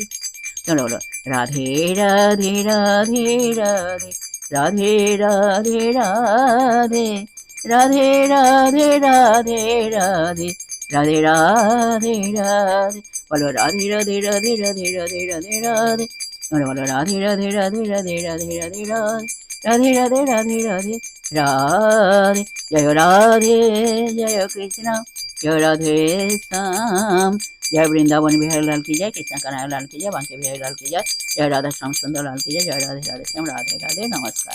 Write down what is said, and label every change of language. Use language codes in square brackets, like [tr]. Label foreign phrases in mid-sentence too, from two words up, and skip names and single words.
[bn] চলো বলো রাধে রাধে রাধে রাধে, রাধে রাধে রাধে, রাধে রাধে রাধে রাধে, রাধে রাধে রাধে। বলো রাধে রাধে রাধে রাধে রাধে রাধে রাধে। বলো বলো রাধে রাধে রাধে রাধে রাধে রাধে রাধে, রাধে রাধে রাধে রাধে রাধে। জয় রাধে, জয় কৃষ্ণ, জয় রাধে শ্যাম। [hi] जय वृंदावन बिहारी लाल की जय, कृष्ण कन्हैया लाल की जय, बांके बिहारी लाल की जय, जय राधा श्याम सुंदर लाल की जय, जय राधे राधे श्याम, राधे राधे, नमस्कार।